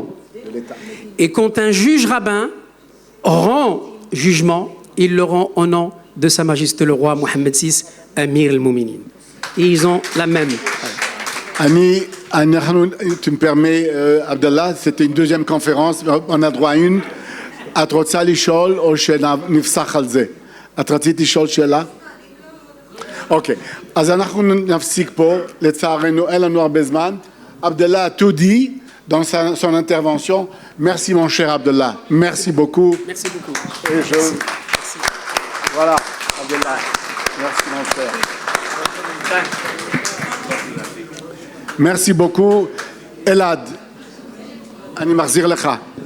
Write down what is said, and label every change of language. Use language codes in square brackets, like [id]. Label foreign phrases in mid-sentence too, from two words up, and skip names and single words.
[fr] Et quand un juge rabbin rend jugement, il le rend au nom de Sa Majesté le roi Mohammed VI, [ar] أمير المؤمنين. [fr] Et ils ont la même. Tu me permets, Abdallah, c'était une deuxième conférence, on a droit à une. [he] את רוצה לשאול או שנפסח על זה? את רצית לשאול שאלה? אוקיי, אז אנחנו נפסיק פה, לצערנו אין לנו הרבה זמן. [fr] Abdallah a tout dit dans son intervention. Merci mon cher Abdallah, merci beaucoup. Merci beaucoup. Et voilà, Abdallah, merci mon cher. Merci beaucoup. [he] Elad, אני מחזיר לך.